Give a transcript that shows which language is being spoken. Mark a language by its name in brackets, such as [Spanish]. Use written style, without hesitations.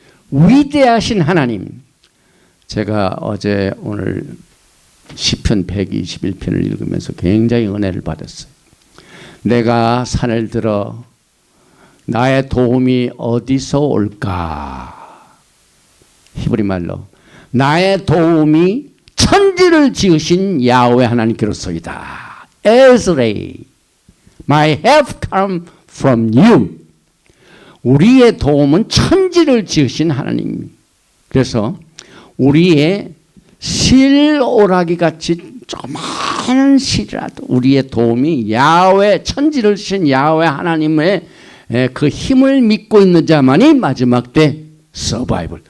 [Korean] 위대하신 하나님. 제가 어제 오늘 시편 121편을 읽으면서 굉장히 은혜를 받았어요. 내가 산을 들어 나의 도움이 어디서 올까? 히브리 말로 나의 도움이 천지를 지으신 야훼 하나님께로서이다. [English] 에스레이, my help come from you. [Korean] 우리의 도움은 천지를 지으신 하나님입니다. 그래서 우리의 실오라기 같이 조그마한 실이라도 우리의 도움이 야훼 천지를 지으신 야훼 하나님의 그 힘을 믿고 있는 자만이 마지막 때 서바이벌.